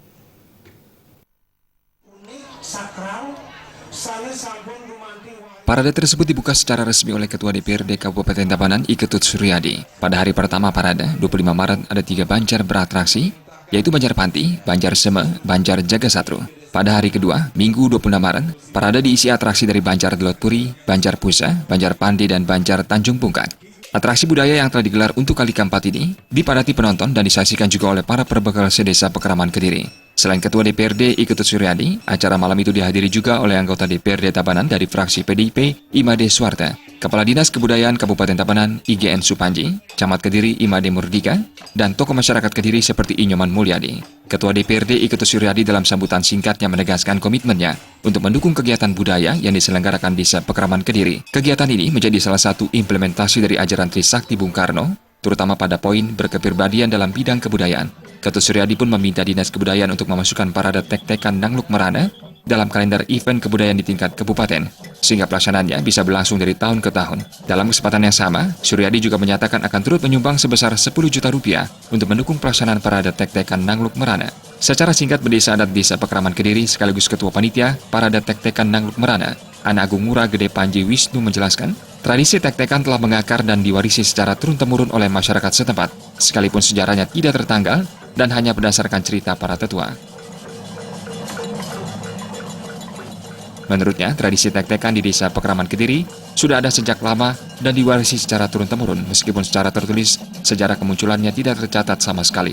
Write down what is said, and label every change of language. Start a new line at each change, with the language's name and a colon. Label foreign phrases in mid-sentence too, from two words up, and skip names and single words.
Indonesian: Parade tersebut dibuka secara resmi oleh Ketua DPRD Kabupaten Tabanan, I Ketut Suryadi. Pada hari pertama parade, 25 Maret, ada 3 banjar beratraksi, yaitu Banjar Panti, Banjar Seme, Banjar Jagasatru. Pada hari kedua, Minggu 26 Maret, parade diisi atraksi dari Banjar Delotpuri, Banjar Pusa, Banjar Pandi, dan Banjar Tanjung Pungkak. Atraksi budaya yang telah digelar untuk kali keempat ini dipadati penonton dan disaksikan juga oleh para perbekal sedesa Pekraman Kediri. Selain Ketua DPRD I Ketut Suryadi, acara malam itu dihadiri juga oleh anggota DPRD Tabanan dari fraksi PDIP, Imade Suarta, Kepala Dinas Kebudayaan Kabupaten Tabanan, IGN Supanji, Camat Kediri, Imade Murdika, dan tokoh masyarakat Kediri seperti Inyoman Mulyadi. Ketua DPRD I Ketut Suryadi dalam sambutan singkatnya menegaskan komitmennya untuk mendukung kegiatan budaya yang diselenggarakan di Desa Pekraman Kediri. Kegiatan ini menjadi salah satu implementasi dari ajaran Trisakti Bung Karno, terutama pada poin berkepribadian dalam bidang kebudayaan. Ketut Suryadi pun meminta Dinas Kebudayaan untuk memasukkan parade tek-tekan Nangluk Merana dalam kalender event kebudayaan di tingkat kabupaten, sehingga pelaksanaannya bisa berlangsung dari tahun ke tahun. Dalam kesempatan yang sama, Suryadi juga menyatakan akan turut menyumbang sebesar 10 juta rupiah untuk mendukung pelaksanaan parade tek-tekan Nangluk Merana. Secara singkat, Pendeta Adat Desa Pekraman Kediri sekaligus Ketua Panitia parade tek-tekan Nangluk Merana, Anak Agung Ngurah Gede Panji Wisnu menjelaskan, tradisi tek-tekan telah mengakar dan diwarisi secara turun-temurun oleh masyarakat setempat, sekalipun sejarahnya tidak tertanggal dan hanya berdasarkan cerita para tetua. Menurutnya, tradisi tek-tekan di Desa Pekraman Kediri sudah ada sejak lama dan diwarisi secara turun-temurun, meskipun secara tertulis sejarah kemunculannya tidak tercatat sama sekali.